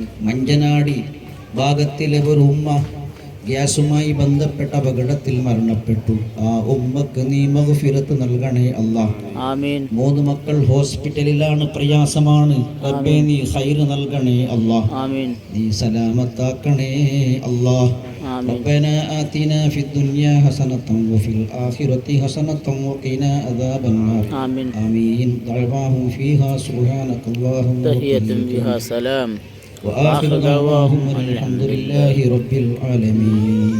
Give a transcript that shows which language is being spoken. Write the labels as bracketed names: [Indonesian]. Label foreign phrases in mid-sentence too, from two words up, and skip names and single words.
[Malayalam] മഞ്ചനാടി ഭാഗത്തിലെ ഒരു ഉമ്മ ഗ്യാസുമായി ബന്ധപ്പെട്ട അപകടത്തിൽ മരണപ്പെട്ടു. ആ ഉമ്മക്ക് നീ മഗ്ഫിറത്ത് നൽകണേ അല്ലാഹ്. ആമീൻ. 3 മക്കൾ ഹോസ്പിറ്റലിലാണ്, പ്രയാസമാണ്. റബ്ബേ നീ ഖൈർ നൽകണേ അല്ലാഹ്. ആമീൻ. നീ സലാമത്താക്കണേ അല്ലാഹ്. [Arabic] ربنا آتنا في الدنيا حسنة وفي الآخرة حسنة وقنا عذاب النار. آمين. آمين. دعواهم فيها سبحانك اللهم تحية فيها سلام وآخر دعواهم الحمد لله رب العالمين.